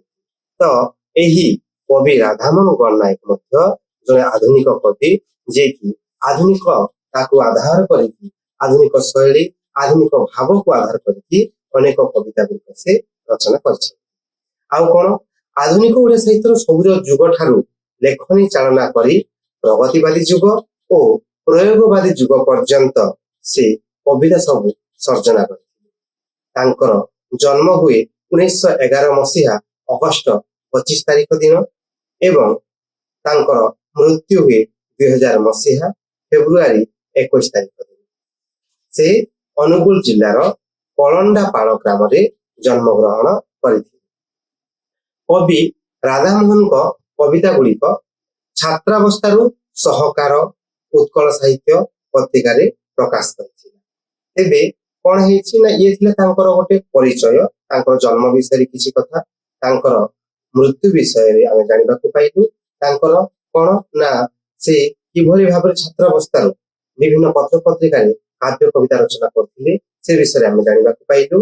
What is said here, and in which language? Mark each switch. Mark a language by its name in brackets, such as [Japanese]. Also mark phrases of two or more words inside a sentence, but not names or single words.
[Odia] ତ ଏହି କବି ରାଧାମୋହନ ଗଣନାୟକ ମଧ୍ୟ ଜଣେ ଆଧୁନିକ କବି ଯେ କି ଆଧୁନିକ ତାକୁ ଆଧାର କରିକି ଆଧୁନିକ ଶୈଳୀ ଆଧୁନିକ ଭାବ କୁ ଆଧାର କରିକି ଅନେକ କବିତା ଗୁଡ଼ିକ ସେ ରଚନା କରିଛନ୍ତି। ଆଉ କୋଉ ଆଧୁନିକ ଓଡ଼ିଆ ସାହିତ୍ୟର ସବୁଜ ଯୁଗ ଠାରୁ ଲେଖନୀ ଚାଳନା କରି ପ୍ରଗତିବାଦୀ ଯୁଗ ଓ ପ୍ରୟୋଗବାଦୀ ଯୁଗ ପର୍ଯ୍ୟନ୍ତ ସେ କବିତା ସବୁ ସର୍ଜନା କରିଥିଲେ। ତାଙ୍କର ଜନ୍ମ ହୁଏ 1911 ମସିହା ଅଗଷ୍ଟ 25 ତାରିଖ ଦିନ ଏବଂ ତାଙ୍କର ମୃତ୍ୟୁ ହୁଏ 2000 ମସିହା ଫେବୃଆରୀ 21 ତାରିଖ ଦିନ। ସେ ଅନୁଗୁଳ ଜିଲ୍ଲାର କଲଣ୍ଡାପାଳ ଗ୍ରାମ ରେ ଜନ୍ମ ଗ୍ରହଣ କରିଥିଲେ। କବି ରାଧାମୋହନ କୁ କବିତା ଗୁଡ଼ିକ ଛାତ୍ରାବସ୍ଥାରୁ ସହକାର ଉତ୍କଳ ସାହିତ୍ୟ ପତ୍ରିକା ରେ ପ୍ରକାଶ କରିଥିଲେ। ଏବେ କୋଉ ହେଉଛି ନା ଏ ଥିଲେ ତାଙ୍କର ଗୋଟେ ପରିଚୟ, ତାଙ୍କର ଜନ୍ମ ବିଷୟ କିଛି କଥା, ତାଙ୍କର ମୃତ୍ୟୁ ବିଷୟ ରେ ଆମେ ଜାଣିବା କୁ ପାଇଲୁ। ତାଙ୍କର କୋଉ ନା ସେ କିଭଳି ଭାବରେ ଛାତ୍ରାବସ୍ଥାରୁ ବିଭିନ୍ନ ପତ୍ର ପତ୍ରିକା ରେ କାବ୍ୟ କବିତା ରଚନା କରିଥିଲେ ସେ ବିଷୟ ଆମେ ଜାଣିବା କୁ ପାଇଲୁ।